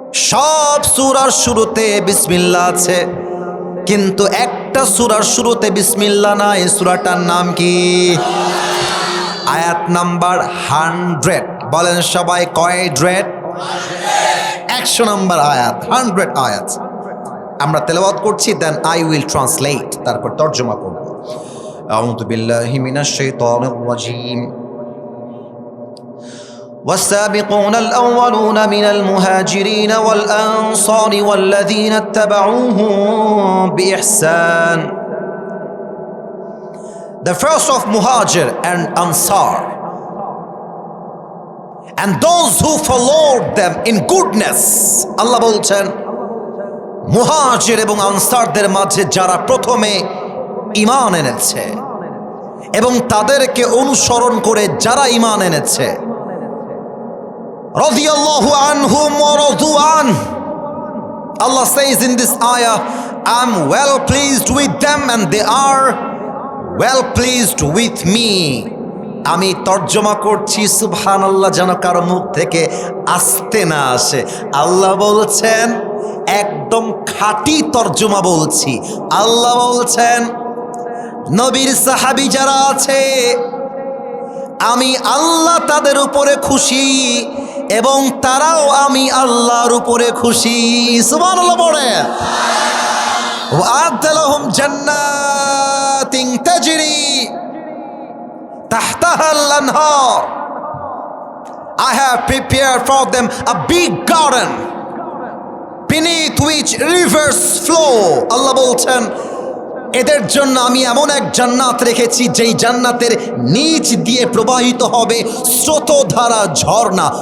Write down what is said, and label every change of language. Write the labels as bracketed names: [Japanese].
[Bangla] সব সূরার শুরুতে বিসমিল্লাহ আছে কিন্তু একটা সূরার শুরুতে বিসমিল্লাহ নাই সূরাটার নাম কি আয়াত নাম্বার 100 বলেন সবাই কয় 100 নম্বর আয়াত 100 আয়াত আমরা তেলাওয়াত করছি [English] then I will translate [Bangla] তারপর তরজমা করব [Arabic] আউযু বিল্লাহি মিনাশ শাইতানির রাজীম والسابقون الأولون من المهاجرين والأنصار والذين اتبعوهم بإحسان. [English] The first of Muhajir and Ansar, and those who followed them in goodness. [Bangla] আল্লাহ বলছেন মুহাজির এবং আনসারদের মাঝে যারা প্রথমে ঈমান এনেছে এবং তাদেরকে অনুসরণ করে যারা ঈমান এনেছে, [Arabic] রাদিয়াল্লাহু আনহুম ওয়া রাদু আন. [English] Allah says in this ayah, I'm well pleased with them and they are well pleased with me. [Bangla] আমি তর্জমা করছি, সুবহানাল্লাহ, যেন কারো মুখ থেকে আসতে না আসে। আল্লাহ বলছেন, একদম খাঁটি তর্জমা বলছি, আল্লাহ বলছেন নবীর সাহাবী যারা আছে আমি আল্লাহ তাদের উপরে খুশি এবং তারাও আমি আল্লাহর উপরে খুশি। সুবহানাল্লাহ পড়ে। [Arabic] ওয়া'আদ্দা লাহুম জান্নাতিন তাজরি তাহতাহাল আনহার. [English] I have prepared for them a big garden beneath which rivers flow. [Bangla] আল্লাহ বলছেন এদের জন্য আমি এমন এক জান্নাত রেখেছি যেই জান্নাতের নিচ দিয়ে প্রবাহিত হবে স্রোতধারা ঝর্ণা।